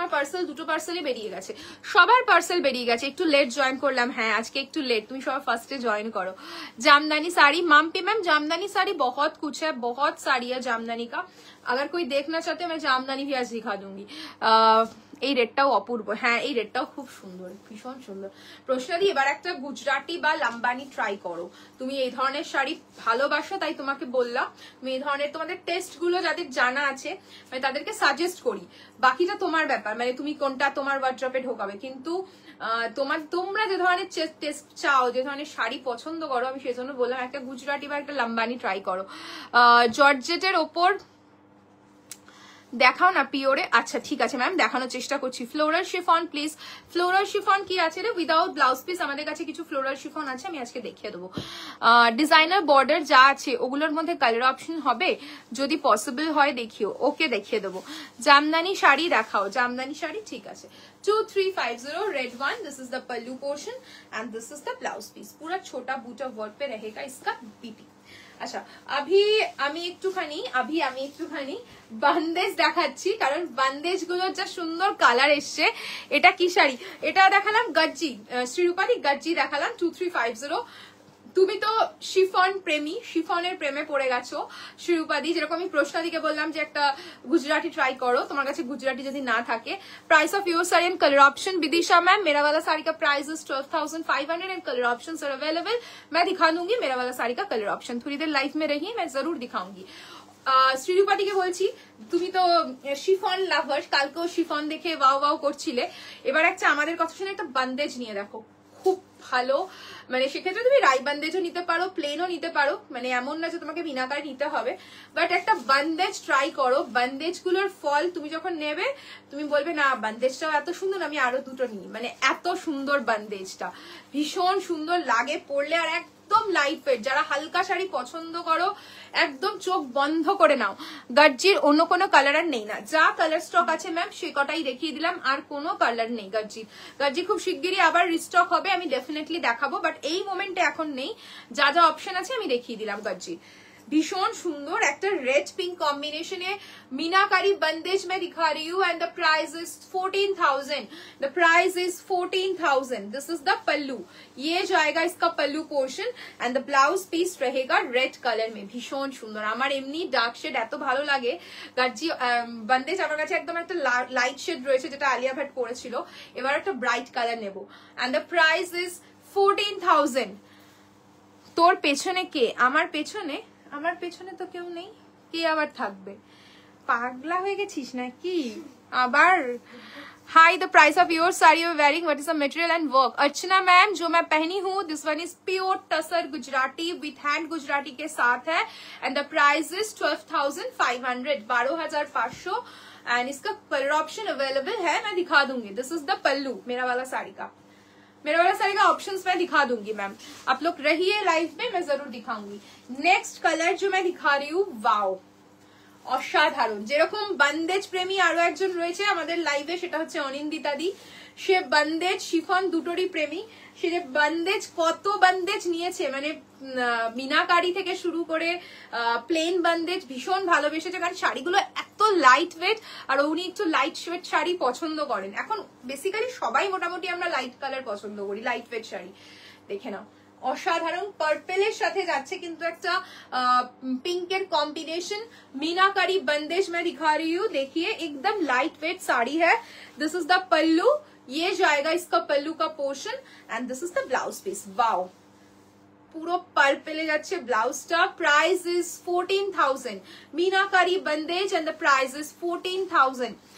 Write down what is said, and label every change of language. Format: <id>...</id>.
<bn>তোমার পার্সেল, 2টো পার্সেলই বেরিয়ে গেছে, সবার পার্সেল বেরিয়ে গেছে। একটু লেট জয়েন করলাম, হ্যাঁ আজকে একটু লেট, তুমি সবার ফার্স্টে জয়েন করো।</bn> <hi>जामदानी साड़ी माम्पी मैम, जामदानी साड़ी बहुत कुछ है, बहुत साड़ी है जामदानी का। अगर कोई देखना चाहते मैं जामदानी भी आज दिखा दूंगी।</hi> <bn>এই রেডটাও অপূর্ব, হ্যাঁ এই রেডটাও খুব সুন্দর, ভীষণ সুন্দর। প্রশ্নাদি এবার একটা গুজরাটি বা লাম্বানি ট্রাই করো। তুমি এই ধরনের শাড়ি ভালোবাসো, তাই তোমাকে বললাম। তুমি এই ধরনের, তোমাদের টেস্ট গুলো যাদের জানা আছে মানে তাদেরকে সাজেস্ট করি, বাকিটা তোমার ব্যাপার, মানে তুমি কোনটা তোমার ওয়ার্ড্রপে ঢোকাবে। কিন্তু তোমরা যে ধরনের টেস্ট চাও, যে ধরনের শাড়ি পছন্দ করো, আমি সেজন্য বললাম একটা গুজরাটি বা একটা লাম্বানি ট্রাই করো। জর্জেটের ওপর দেখাও না পিওরে। আচ্ছা ঠিক আছে ম্যাম, দেখানোর চেষ্টা করছি। Floral chiffon please, floral chiffon কি আছে রে উইদাউট ব্লাউজ পিস? আমাদের কাছে কিছু ফ্লোরাল শিফন আছে, আমি আজকে দেখিয়ে দেবো। ডিজাইনার বর্ডার যা আছে ওগুলোর মধ্যে কালার অপশন হবে, যদি পসিবল হয় দেখিও। ওকে দেখিয়ে দেবো। জামদানি শাড়ি দেখাও, জামদানি শাড়ি ঠিক আছে।</bn> <en>2350 red one. This is the pallu portion and this is the blouse piece.</en> <hi>पूरा छोटा बूटा वर्क पे रहेगा इसका बीटी।</hi> <bn>আচ্ছা আমি একটুখানি বান্দেজ দেখাচ্ছি, কারণ বান্দেজ গুলোর যা সুন্দর কালার এসছে। এটা কি শাড়ি? এটা দেখালাম গজ্জি, শ্রীরূপালী গজ্জি দেখালাম 2350। তুমি তো শিফন প্রেমী, শিফনের প্রেমে পড়ে গেছো শ্রীরূপাদি। যেরকম আমি প্রশ্নাদিকে বললাম যে একটা গুজরাটি ট্রাই করো, তোমার কাছে গুজরাটি যদি না থাকে।</bn> <en>Price of your sari and colour option.</en> <hi>Vidisha ma'am, मेरा वाला साड़ी का price is 12,500 and colour option are available. मैं दिखा दूंगी मेरा वाला साड़ी का कलर ऑप्शन। थोड़ी देर लाइफ में रहिए, मैं जरूर दिखाऊंगी।</hi> <bn>শ্রীরূপাটিকে বলছি, তুমি তো শিফন লাভার, কালকেও শিফন দেখে ওয়াও ওয়াও করছিলে। এবার একটা আমাদের কথা শুনে একটা বান্দেজ নিয়ে দেখো, খুব ভালো। মানে সেক্ষেত্রে তুমি রাই বান্দেজও নিতে পারো, প্লেনও নিতে পারো, মানে এমন না যে তোমাকে বিনাকারে নিতে হবে। বাট একটা বান্দেজ ট্রাই করো। বান্দেজ গুলোর ফল তুমি যখন নেবে তুমি বলবে না বান্দেজটাও এত সুন্দর, আমি আরো দুটো নিই। মানে এত সুন্দর বান্দেজটা, ভীষণ সুন্দর লাগে পরলে, আর একদম লাইট ওয়েট। যারা হালকা শাড়ি পছন্দ করো একদম চোখ বন্ধ করে নাও। গজ্জির অন্য কোনো কালার আর নেই না, যা কালার স্টক আছে ম্যাম সে কটাই দেখিয়ে দিলাম, আর কোনো কালার নেই গজ্জির। গজ্জি খুব শিগগিরই আবার রিস্টক হবে, আমি ডেফিনেটলি দেখাবো, বাট এই মোমেন্টে এখন নেই। যা যা অপশন আছে আমি দেখিয়ে দিলাম গজ্জি। ভীষণ সুন্দর একটা রেড পিঙ্ক কম্বিনেশনে</bn> <hi>मीनाकारी बंदेज में दिखा रही हूँ</hi> <en>And the price is 14,000।</en> <hi>The price is 14,000। This is the पल्लू, ये जाएगा इसका पल्लू portion and the blouse piece रहेगा रेड कलर में। भीषण सुंदर,</hi> <bn>আমার এমনি ডার্ক শেড এত ভালো লাগে। গাজ্জি বন্দেজ আমার কাছে একদম একটা লাইট শেড রয়েছে, যেটা আলিয়া ভাট পরেছিল। এবার একটা ব্রাইট কালার নেব</bn> <en>And the price is 14,000।</en> <bn>তোর পেছনে কে? আমার পেছনে তো কেউ নেই, কে আবার থাকবে? পাগলা হয়ে গেছিস নাকি আবার?</bn> <en>Hi, the price of your sari you wearing, what is the material and work?</en> <hi>Archana ma'am, जो मैं पहनी हूँ this one is pure tussar Gujarati with hand Gujarati के साथ है and the price is 12,500, 12,500 and इसका कलर ऑप्शन अवेलेबल है, मैं दिखा दूंगी। दिस इज द पल्लू मेरा वाला साड़ी का ऑप्शंस मैं दिखा दूंगी मैम। आप लोग रहिए लाइव में, मैं जरूर दिखाऊंगी। नेक्स्ट कलर जो मैं दिखा रही हूँ, वाओ অসাধারণ।</hi> <bn>যেরকম বান্দেজ প্রেমী আরো একজন রয়েছে আমাদের লাইভে, সেটা হচ্ছে অনিন্দিতা দি। সে বান্দেজ শিফন দুটোরই প্রেমী। সে যে বান্দেজ, কত বান্দেজ নিয়েছে, মানে মিনাকারি থেকে শুরু করে প্লেন বান্দেজ ভীষণ ভালোবেসেছে, কারণ শাড়িগুলো এত লাইট ওয়েট, আর উনি একটু লাইট ওয়েট শাড়ি পছন্দ করেন। এখন বেসিক্যালি সবাই মোটামুটি আমরা লাইট কালার পছন্দ করি, লাইট ওয়েট শাড়ি। দেখে নাও, অসাধারণ। পার্পেলের সাথে যাচ্ছে কিন্তু একটা</bn> <hi>पिंकर कॉम्बिनेशन। मीनाकारी बंदेज में दिखा रही हूँ, देखिए एकदम लाइट वेट साड़ी है। दिस इज द पल्लू, ये जाएगा इसका पल्लू का portion and this is the blouse piece.</hi> <bn>Wow, পুরো পার্পেলে যাচ্ছে ব্লাউজটা। Price is 14,000।</bn> <hi>Meenakari bandhej and the price is 14,000।</hi>